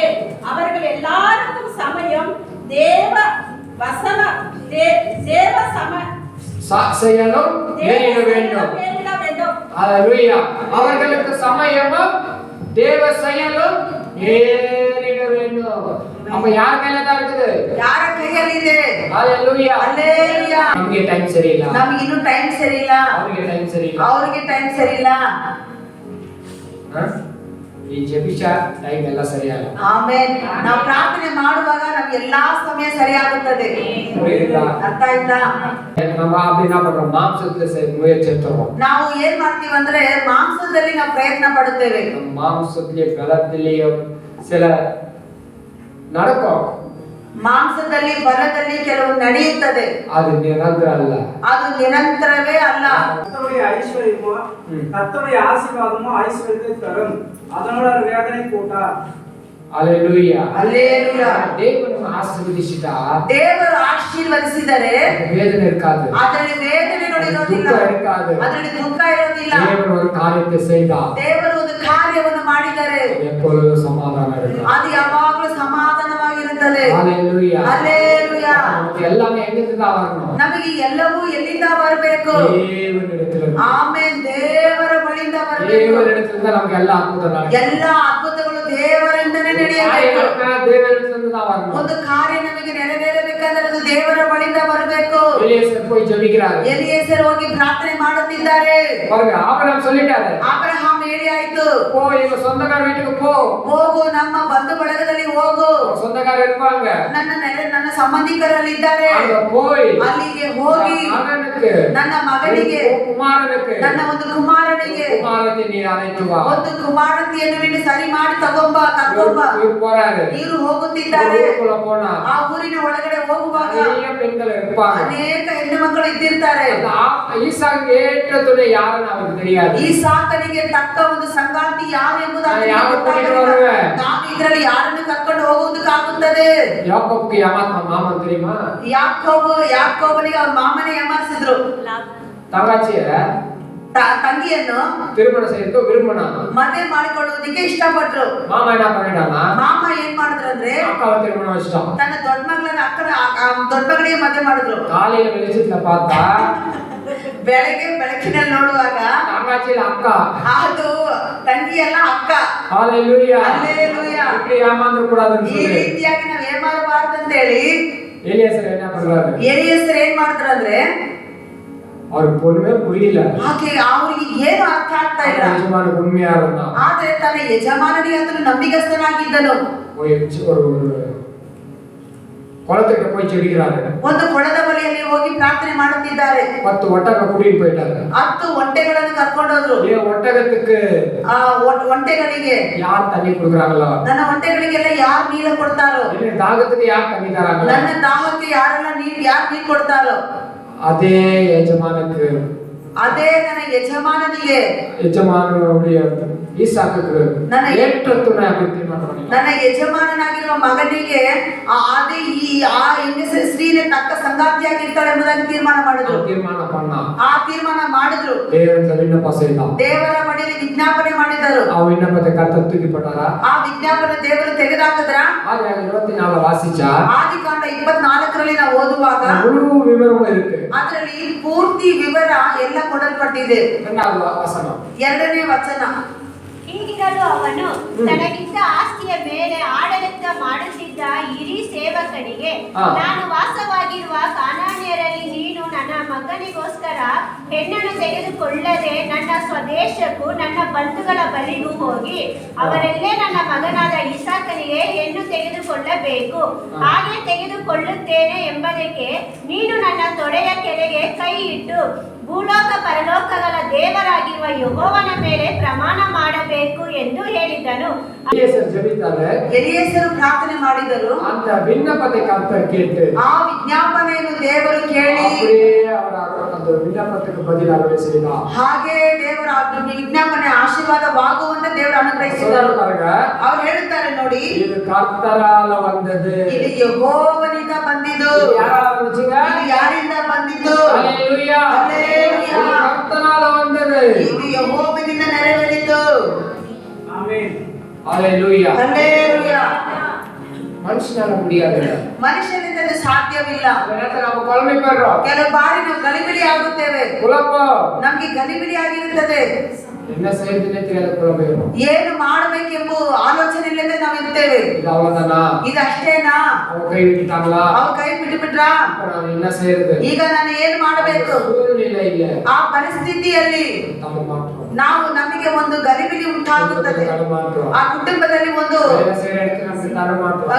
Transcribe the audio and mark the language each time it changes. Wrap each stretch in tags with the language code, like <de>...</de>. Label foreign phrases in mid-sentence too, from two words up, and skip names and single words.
<ta>அவர்கள் எல்லாருக்கும் சமயம் தேவ வசன தேவ சம செயலும் நேரிட வேண்டும். ஹalleluya. அவர்களுக்கு சமயமும் தேவ செயலும் நேரிட வேண்டும். அப்ப யார் கையில தான் இருக்குது?</ta> <kn>ಯಾರ ಕೈಯಲ್ಲಿದೆ?</kn> <ta>ஹalleluya.</ta> <kn>ಹಲ್ಲೆಲೂಯಾ. ನಮಗೆ ಟೈಮ್ ಸರಿ ಇಲ್ಲ, ನಮಗೆ ಇನ್ನೂ ಟೈಮ್ ಸರಿ ಇಲ್ಲ, ಅವರಿಗೆ ಟೈಮ್ ಸರಿ ಇಲ್ಲ. ಅವರಿಗೆ ಟೈಮ್ ಸರಿ ಇಲ್ಲ. ಈ ಜಪಿಸಾ ಟೈಮ್ ಎಲ್ಲ ಸರಿಯಾಗಲ್ಲ. ಆಮೇನ್. ನಾವು ಪ್ರಾರ್ಥನೆ ಮಾಡುವಾಗ ನಮ್ಗೆ ಎಲ್ಲಾ ಸಮಯ ಸರಿಯಾಗುತ್ತದೆ.</kn> <ta>புரியுதா?</ta> <kn>ಅರ್ಥ ಆಯ್ತಾ?</kn> <ta>நம்ம அப்படி என்ன பண்றோம்? மாம்சத்துல முயற்சி எடுத்துறோம்.</ta> <kn>ನಾವು ಏನ್ ಮಾಡ್ತೀವಿ ಅಂದ್ರೆ ಮಾಂಸದಲ್ಲಿ ನಾವು ಪ್ರಯತ್ನ ಪಡುತ್ತೇವೆ.</kn> <ta>நம்ம மாம்சத்திலே பலத்திலேயும் சில நடக்கும்.</ta> <kn>ಮಾಂಸದಲ್ಲಿ ಬಲದಲ್ಲಿ ಕೆಲವು ನಡೆಯುತ್ತದೆ.</kn> <ta>அது நிரந்தரம் அல்ல.</ta> <kn>ಅದು ನಿರಂತರವೇ ಅಲ್ಲ.</kn> <ta>கர்த்தருடைய ஐஸ்வர்யமோ கர்த்தருடைய ஆசீர்வாதமோ ஐஸ்வர்யத்தை தரும், அதனோட வேதனை கூட்டா. Hallelujah. Hallelujah. தேவன் ஆசீர்வதிச்சிட்டா</ta> <kn>ದೇವರು ಆಶೀರ್ವದಿಸಿದರೆ</kn> <ta>வேதனை இருக்காது,</ta> <kn>ಅದರಲ್ಲಿ ವೇದನೆಗಳು ಇರೋದಿಲ್ಲ,</kn> <ta>துக்கம் இருக்காது.</ta> <kn>ಅದರಲ್ಲಿ ದುಃಖ ಇರೋದಿಲ್ಲ.</kn> <ta>தேவன் ஒரு காரியத்தை செய்தார்,</ta> <kn>ದೇವರು ಒಂದು ಕಾರ್ಯವನ್ನು ಮಾಡಿದರೆ</kn> <ta>எப்பொழுதும் சமாதானம் இருக்கும்.</ta> <kn>ಅದು ಯಾವಾಗಲೂ ಸಮಾಧಾನವಾಗಿರುತ್ತದೆ. Hallelujah. Hallelujah.</kn> <ta>நமக்கு எல்லாமே எங்கிருந்து தான் வரணும்?</ta> <kn>ನಮಗೆ ಎಲ್ಲವೂ ಎಲ್ಲಿಂದ ಬರಬೇಕು?</kn> <ta>தேவனிடத்திலிருந்து.</ta> <kn>ಆಮೆನ್. ದೇವರ ಬಳಿಯಿಂದ ಬರಬೇಕು.</kn> <ta>தேவனிடத்திலிருந்து நமக்கு எல்லா அற்புதம் நடக்கும்.</ta> <kn>ಎಲ್ಲ ಅದ್ಭುತಗಳು ದೇವರಿಂದನೇ ನಡೆಯಬೇಕು.</kn> <ta>தேவனிடத்திலிருந்து தான் வரணும்.</ta> <kn>ಒಂದು ಕಾರ್ಯ ನಮಗೆ ನೆರವೇರಬೇಕಾದರೆ ಅದು ದೇವರ ಬಳಿಯಿಂದ ಬರಬೇಕು.</kn> <ta>எலியேசர் போய் ஜெபிக்கிறார்.</ta> <kn>ಎಲಿಯೇಸರ್ ಹೋಗಿ ಪ್ರಾರ್ಥನೆ ಮಾಡುತ್ತಿದ್ದಾರೆ.</kn> <ta>பாருங்க, ஆபிரகாம் சொல்லிட்டாரு,</ta> <kn>ಅಬ್ರಹಾಂ ಹೇಳಿ ಆಯ್ತು,</kn> <ta>போ இவங்க சொந்தக்கார வீட்டுக்கு போ,</ta> <kn>ಹೋಗು, ನಮ್ಮ ಬಂಧು ಬಳಗದಲ್ಲಿ ಹೋಗು,</kn> <ta>சொந்தக்காரர் இருப்பாங்க,</ta> <kn>ನನ್ನ ಸಂಬಂಧಿಕರಲ್ಲಿ ಇದ್ದಾರೆ,</kn> <ta>அங்க போய்</ta> <kn>ಅಲ್ಲಿಗೆ ಹೋಗಿ</kn> <ta>மகனுக்கு,</ta> <kn>ನನ್ನ ಮಗನಿಗೆ,</kn> <ta>குமாரனுக்கு,</ta> <kn>ನನ್ನ ಒಂದು ಕುಮಾರನಿಗೆ</kn> <ta>குமாரத்தை நீ அழைத்து வா.</ta> <kn>ಒಂದು ಕುಮಾರತಿಯನ್ನು ನೀನು ಸರಿ ಮಾಡಿ ತಗೊಂಬ, ಕರ್ಕೊಂಬ.</kn> <ta>இவர் போறாரு,</ta> <kn>ಇವರು ಹೋಗುತ್ತಿದ್ದಾರೆ.</kn> <ta>ஊருக்குள்ள போனா</ta> <kn>ಆ ಊರಿನ ಒಳಗಡೆ ಹೋಗುವಾಗ</kn> <ta>நிறைய பெண்கள் இருப்பாங்க.</ta> <kn>ಅನೇಕ ಹೆಣ್ಣು ಮಕ್ಕಳು ಇದ್ದಿರ್ತಾರೆ.</kn> <ta>அந்த ஈசாக்கு ஏற்ற துணை யாருன்னு அவருக்கு தெரியாது.</ta> <kn>ಈ ಸಾಕನಿಗೆ ತಕ್ಕ ಒಂದು ಸಂಗಾತಿ ಯಾರು ಎಂಬುದಾಗಿ ನಾನು ಯಾವ ಗೊತ್ತಾಗಲಿಲ್ಲ. ಕಡೆಗೆ ಬರುವೆ? ನಾನು ಇದರಲ್ಲಿ ಯಾರನ್ನು ಕರ್ಕೊಂಡು ಹೋಗುವುದಕ್ಕಾಗುತ್ತದೆ?</kn> <ta>யாக்கோபுக்கு மாமன் தெரியுமா?</ta> <kn>ಯಾಕೋಬನಿಗೆ ಅವ್ರ ಮಾಮನೇ ಏಮಾರಿಸಿದ್ರು.</kn> <ta>தங்கச்சிய</ta> <kn>ತಂಗಿಯನ್ನು</kn> <ta>திருமணம் செய்யறதுக்கு விரும்பினா,</ta> <kn>ಮದುವೆ ಮಾಡಿಕೊಳ್ಳುವುದಕ್ಕೆ ಇಷ್ಟಪಟ್ರು.</kn> <ta>மாமா என்ன பண்ணிட்டானா,</ta> <kn>ಮಾಮ ಏನ್ ಮಾಡಿದ್ರು ಅಂದ್ರೆ</kn> <ta>அக்காவை திருமணம் வச்சிட்டான்.</ta> <kn>ತನ್ನ ದೊಡ್ಡ ಮಗಳನ್ನ ದೊಡ್ಡ ಮಗಳಿಗೆ ಮದುವೆ ಮಾಡಿದ್ರು.</kn> <ta>காலையில வெளிச்சத்துல பார்த்தா</ta> <kn>ಬೆಳಕಿನಲ್ಲಿ ನೋಡುವಾಗ</kn> <ta>தங்கச்சியில அக்கா,</ta> <kn>ಅದು ತಂಗಿ ಅಲ್ಲ, ಅಕ್ಕ.</kn> <ta>ஹalleluya.</ta> <kn>ಹಲ್ಲೆಲೂಯಾ.</kn> <ta>இப்படி ஏமாந்து கூடாதுன்னு</ta> <kn>ಈ</kn> <ta>சொல்லி</ta> <kn>ರೀತಿಯಾಗಿ ನಾವ್ ಏಮಾರಬಾರ್ದು ಅಂತ ಹೇಳಿ</kn> <ta>எலியாசர் என்ன பண்றாரு,</ta> <kn>ಎಲಿಯೇಸರ್ ಏನ್ ಮಾಡಿದ್ರು ಅಂದ್ರೆ</kn> <ta>அவருக்கு பொண்ணுமே புரியல.</ta> <kn>ಆಕೆ ಅವ್ರಿಗೆ ಏನು ಅರ್ಥ ಆಗ್ತಾ ಇಲ್ಲ.</kn> <ta>ಯಜಮಾನಕ್ಕೆ உண்மையா இருந்தான்.</ta> <kn>ಆದ್ರೆ ತನ್ನ ಯಜಮಾನನಿಗೆ ಆತನು ನಂಬಿಗಸ್ತನಾಗಿದ್ದನು.</kn> <ta>ஒரு குளத்துக்கு போய் ஜெபிக்கிறாரு.</ta> <kn>ಒಂದು ಕೊಳದ ಬಳಿಯಲ್ಲಿ ಹೋಗಿ ಪ್ರಾರ್ಥನೆ ಮಾಡುತ್ತಿದ್ದಾರೆ.</kn> <ta>10 ஒட்டக கூட்டிட்டு போயிட்டாரு.</ta> <kn>10 ಒಂಟೆಗಳನ್ನು ಕರ್ಕೊಂಡು ಹೋದ್ರು.</kn> <ta>ஒட்டகத்துக்கு</ta> <kn>ಒಂಟೆಗಳಿಗೆ</kn> <ta>யார் தண்ணி கொடுக்குறாங்களோ,</ta> <kn>ನನ್ನ ಒಂಟೆಗಳಿಗೆಲ್ಲ ಯಾರು ನೀರು ಕೊಡ್ತಾರೋ,</kn> <ta>தாகத்துக்கு யார் தண்ணி தராங்களோ,</ta> <kn>ನನ್ನ ದಾಹಕ್ಕೆ ಯಾರು ನೀರು ಕೊಡ್ತಾರೋ,</kn> <ta>அதே எஜமானுக்கு,</ta> <kn>ಅದೇ ನನ್ನ ಯಜಮಾನನಿಗೆ,</kn> <ta>எஜமானுடைய ஈசாக்குக்கு</ta> <kn>ನನ್ನ</kn> <ta>ஏற்ற துணை அப்படி தீர்மானம் பண்ணிட்டான்.</ta> <kn>ನನ್ನ ಯಜಮಾನನಾಗಿರುವ ಮಗನಿಗೆ ಅದೇ ಆ ಹೆಂಗಸರ ಸ್ತ್ರೀನೇ ತಕ್ಕ ಸಂಗಾತಿಯಾಗಿರ್ತಾಳೆ ಎಂಬುದಾಗಿ ತೀರ್ಮಾನ ಮಾಡಿದ್ರು.</kn> <ta>தீர்மானம் பண்ணா,</ta> <kn>ಆ ತೀರ್ಮಾನ ಮಾಡಿದ್ರು.</kn> <ta>தேவன் விண்ணப்பம் செய்தான்.</ta> <kn>ದೇವರ ಬಳಿಯಲ್ಲಿ ವಿಜ್ಞಾಪನೆ ಮಾಡಿದರು.</kn> <ta>ಆ விண்ணப்பத்தை கர்த்தர் தூக்கி போட்டாரா?</ta> <kn>ಆ ವಿಜ್ಞಾಪನೆ ದೇವರು ತೆಗೆದಾಕಿದ್ರ?</kn> <ta>ஆதியாகமம் 24 வாசிச்சா</ta> <kn>ಆದಿಕಾಂಡ 24ರಲ್ಲಿ ನಾವು ಓದುವಾಗ</kn> <ta>முழு விவரமும் இருக்கு.</ta> <kn>ಅದರಲ್ಲಿ ಪೂರ್ತಿ ವಿವರ ಎಲ್ಲ ಕೊಡಲ್ಪಟ್ಟಿದೆ.</kn> <ta>2வது வசனம்,</ta> <kn>2ನೇ ವಚನ. ಹೀಗಿರಲು ಅವನು ತನಗಿದ್ದ ಆಸ್ತಿಯ ಮೇಲೆ ಆಡಳಿತ ಮಾಡುತ್ತಿದ್ದ ಹಿರಿ ಸೇವಕನಿಗೆ, ನಾನು ವಾಸವಾಗಿರುವ ಕಾನಾನ್ಯರಲ್ಲಿ ನೀನು ನನ್ನ ಮಗನಿಗೋಸ್ಕರ ಹೆಣ್ಣನ್ನು ತೆಗೆದುಕೊಳ್ಳದೆ ನನ್ನ ಸ್ವದೇಶಕ್ಕೂ ನನ್ನ ಬಂಧುಗಳ ಬಳಿಗೂ ಹೋಗಿ ಅವರಲ್ಲೇ ನನ್ನ ಮಗನಾದ ಇಸಾಕನಿಗೆ ಹೆಣ್ಣು ತೆಗೆದುಕೊಳ್ಳಬೇಕು. ಹಾಗೆ ತೆಗೆದುಕೊಳ್ಳುತ್ತೇನೆ ಎಂಬುದಕ್ಕೆ ನೀನು ನನ್ನ ತೊಡೆಯ ಕೆಳಗೆ ಕೈ ಇಟ್ಟು ಭೂಲೋಕ ಪರಲೋಕಗಳ ದೇವರಾಗಿರುವ ಯೆಹೋವನ ಮೇಲೆ ಪ್ರಮಾಣ ಮಾಡಬೇಕು ಎಂದು ಹೇಳಿದನು. ಎಲಿಯೇಸರು ಪ್ರಾರ್ಥನೆ ಮಾಡಿದರು.</kn> <ta>அந்த விண்ணப்பத்தை கர்த்தர் கேட்டு</ta> <kn>ಆ ವಿಜ್ಞಾಪನೆಯನ್ನು ದೇವರು ಕೇಳಿ</kn> <ta>அப்படியே அவர் அந்த விண்ணப்பத்துக்கு பதிலாக செய்தார்.</ta> <kn>ಹಾಗೆ ದೇವರ ವಿಜ್ಞಾಪನೆ ಆಶೀರ್ವಾದವಾಗುವಂತೆ ದೇವರು ಅನುಗ್ರಹಿಸಿದರು. ಅವರು ಹೇಳುತ್ತಾರೆ ನೋಡಿ,</kn> <ta>இது கர்த்தரால வந்தது,</ta> <kn>ಇದು ಯೆಹೋವನಿಂದ ಬಂದಿದ್ದು. ಇದು ಯಾರಿಂದ ಬಂದಿದ್ದು?</kn> <ta>ஹalleluya.</ta> <kn>ಹಲ್ಲೆಲೂಯಾ.</kn> <ta>கர்த்தரால வந்தது,</ta> <kn>ಇದು ಯೆಹೋವನಿಂದ ನೆರವೇರಿತು.</kn> <ta>ஆமென். ஹalleluya.</ta> <kn>ಹಲ್ಲೆಲೂಯಾ.</kn> <ta>மனுஷனால முடியாது,</ta> <kn>ಮನುಷ್ಯನಿಂದ ಇದು ಸಾಧ್ಯವಿಲ್ಲ.</kn> <ta>நம்ம குழம்பி போயிடுறோம்,</ta> <kn>ಕೆಲವು ಬಾರಿ ನಾವು ಗಲಿಬಿಲಿ ಆಗುತ್ತೇವೆ.</kn> <ta>குழப்பம்,</ta> <kn>ನಮ್ಗೆ ಗಲಿಬಿಲಿ ಆಗಿರುತ್ತದೆ.</kn> <ta>என்ன செய்யறதுன்னே தெரியாத குழம்பிடும்.</ta> <kn>ಏನು ಮಾಡಬೇಕೆಂಬ ಆಲೋಚನೆ ಇಲ್ಲದೆ ನಾವು ಇರ್ತೇವೆ.</kn> <ta>இது அவ்வளவுதானா,</ta> <kn>ಇದು ಅಷ್ಟೇನಾ,</kn> <ta>அவங்க ಕೈ விட்டுட்டாங்களா,</ta> <kn>ಅವ್ರ ಕೈ ಬಿಟ್ಟುಬಿಟ್ರಾ,</kn> <ta>நான் என்ன செய்யறது,</ta> <kn>ಈಗ ನಾನು ಏನು ಮಾಡಬೇಕು?</kn> <ta>சூழ்நிலை இல்ல,</ta> <kn>ಆ ಪರಿಸ್ಥಿತಿಯಲ್ಲಿ</kn> <ta>தடுமாற்றம்,</ta> <kn>ನಾವು ನಮಗೆ ಒಂದು ಗಲಿಬಿಲಿ ಉಂಟಾಗುತ್ತದೆ.</kn> <ta>தடுமாற்றம்,</ta> <kn>ಆ ಕುಟುಂಬದಲ್ಲಿ ಒಂದು</kn> <ta>வேலை செய்யற இடத்துல நமக்கு தடுமாற்றம்,</ta>